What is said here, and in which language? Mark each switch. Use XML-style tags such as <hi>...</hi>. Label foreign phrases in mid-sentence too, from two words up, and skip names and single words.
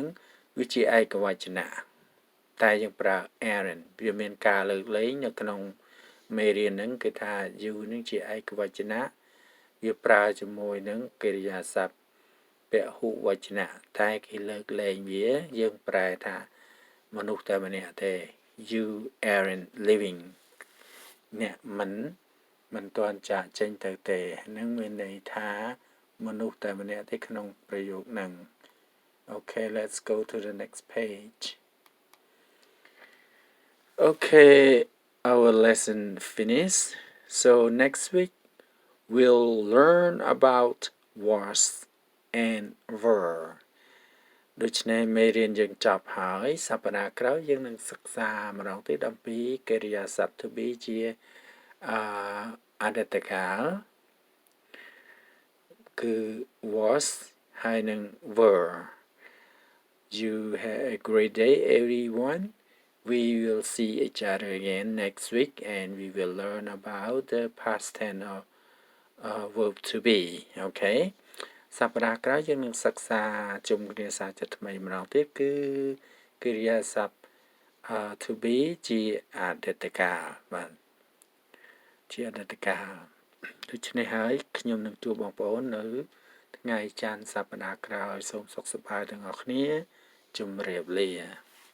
<km>វាជាឯកវចនៈតែយើងប្រើ aren't វាមានការលើកលែងនៅក្នុងមេរៀនហ្នឹង គឺថា you នឹងជាឯកវចនៈវាប្រើជាមួយនឹងកិរិយាសព្ទពហុវចនៈតែគេលើកលែងវាយើងប្រែថាមនុស្សតែម្នាក់ទេ</km> <en>you aren't living</en> <km>អ្នកមិនទាន់ចាកចេញទៅទេហ្នឹងមានន័យថាមនុស្សតែម្នាក់ទេក្នុងប្រយោគហ្នឹង</km> <en>Okay let's go to the next page Okay our lesson finished so next week we'll learn about was and were</en> <km>ដូច្នេះមេរៀនយើងចប់ហើយសប្តាហ៍ក្រោយយើងនឹងសិក្សាម្ដងទៀតអំពីកិរិយាសព្ទ</km> <en>to be</en> <km>ជាអតីតកាល</km> <en>គឺ was ហើយនឹង were you have a great day everyone we will see each other again next week and we will learn about the past tense of verb to be okay</en> <km>សប្តាហ៍ក្រោយយើងនឹងសិក្សាជុំគ្រាសាជាថ្មីម្ដងទៀតគឺកិរិយាសព្ទ</km> <en>to be</en> <km>ជាអតីតកាលបាទជាអតីតកាលដូច្នេះហើយខ្ញុំនឹងជួបបងប្អូននៅថ្ងៃច័ន្ទសប្តាហ៍ក្រោយសូមសុខសប្បាយទាំងអស់គ្នាជម្រាបលា</km>